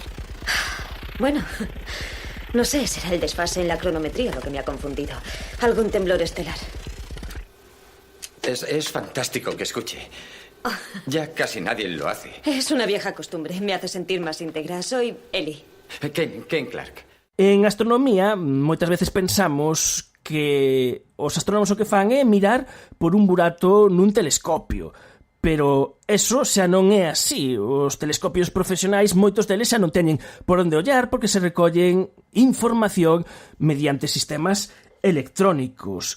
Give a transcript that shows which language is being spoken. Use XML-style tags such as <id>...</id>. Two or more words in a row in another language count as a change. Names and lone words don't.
<es>Bueno, no sé, será el desfase en la cronometría lo que me ha confundido. Algún temblor estelar. Es fantástico que escuche. Ya casi nadie lo hace. Es una vieja costumbre. Me hace sentir más íntegra. Soy Ellie. Ken Clark.</es> <gl>En astronomía, moitas veces pensamos que os astrónomos o que fan é mirar por un burato nun telescopio. Pero eso xa non é así. Os telescopios profesionais, moitos deles xa non teñen por onde ollar porque se recollen información mediante sistemas electrónicos.</gl>